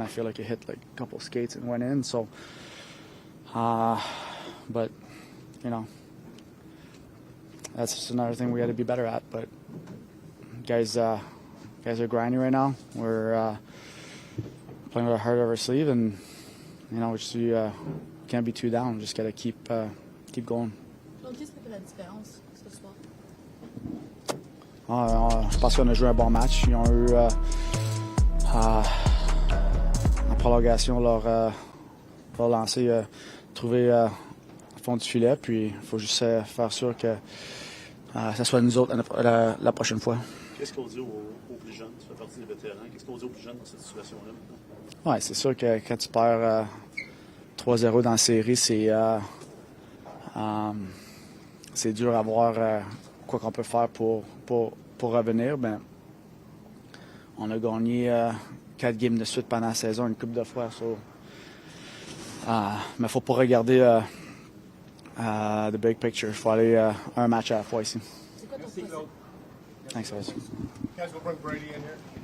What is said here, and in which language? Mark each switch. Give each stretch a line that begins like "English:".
English: I feel like it hit like a couple of skates and went in. So, but that's just another thing we got to be better at. But guys are grinding right now. We're playing with our heart over our sleeve, and we can't be too down. Just got to keep going.
French: Qu'est-ce qui fait la différence ce soir? Je pense qu'on a joué un bon match. Ils ont eu en prolongation leur lancer trouvé au fond du filet. Puis il faut juste faire sûr que ça soit nous autres la prochaine fois. Qu'est-ce qu'on dit aux plus jeunes? Tu fais partie des vétérans. Qu'est-ce qu'on dit aux plus jeunes dans cette situation-là maintenant? Ouais, c'est sûr que quand tu perds 3-0 dans la série, c'est dur à voir quoi qu'on peut faire pour revenir. Ben, on a gagné 4 games de suite pendant la saison, une couple de fois. Mais il ne faut pas regarder
English: the big picture.
French: Il faut aller un match à la fois ici. C'est quoi ton processus?
English: Thanks, guys. Guys, we'll bring Brady in here.